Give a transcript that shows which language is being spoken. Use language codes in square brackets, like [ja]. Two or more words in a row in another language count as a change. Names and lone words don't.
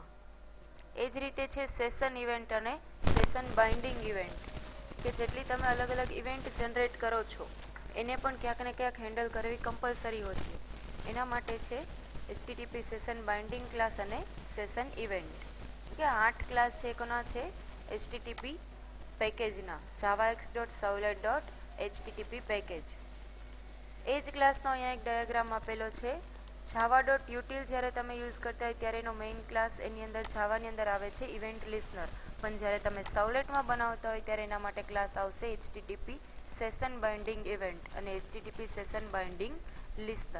[gu] એ જ રીતે છે [en] session event [gu] અને [en] session binding event, [gu] કે જેટલી તમે અલગ અલગ ઇવેન્ટ જનરેટ કરો છો એને પણ ક્યાંક ને ક્યાંક હેન્ડલ કરવી કમ્પલસરી હોતી હોય. એના માટે છે [en] HTTP session binding class [gu] અને [en] session event. [gu] કે 8 ક્લાસ છે કોના છે HTTP પેકેજના, javax.servlet.http પેકેજ. એ જ ક્લાસનો અહીંયા એક ડાયાગ્રામ આપેલો છે. java.util જ્યારે તમે યુઝ કરતા હોય ત્યારે એનો [en] main class [gu] એની અંદર જાવાની અંદર આવે છે [en] event listener, [gu] પણ જ્યારે તમે સર્વલેટમાં બનાવતા હોય ત્યારે એના માટે ક્લાસ આવશે [en] HTTP session binding event [gu] અને [en] HTTP session binding listener.